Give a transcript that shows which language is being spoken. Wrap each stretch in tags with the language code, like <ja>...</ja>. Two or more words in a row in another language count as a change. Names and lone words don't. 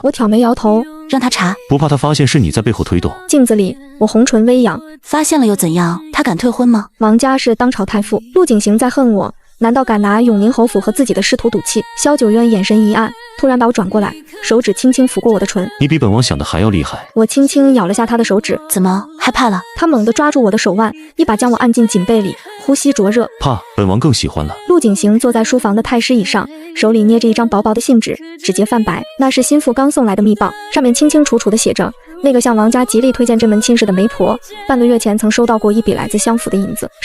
<zh>我挑眉搖頭。讓他查。不怕他發現是你在背後推動？鏡子裡，我紅唇微揚。發現了又怎樣？他敢退婚嗎？王家是當朝太傅，陸景行在恨我，難道敢拿永寧侯府和自己的師徒賭氣？蕭九淵眼神一暗，突然把我轉過來，手指輕輕撫過我的唇。你比本王想的還要厲害。我輕輕咬了下他的手指。怎麼害怕了？他猛地抓住我的手腕，一把將我按進頸背裡，呼吸灼熱。怕，本王更喜歡了。陸景行坐在書房的太師椅上，手裡捏着一張薄薄的信紙，指節泛白，那是心腹剛送來的密報，上面清清楚楚地寫着，那個向王家極力推薦這門親事的媒婆，半個月前曾收到過一筆來自相府的銀子。</zh>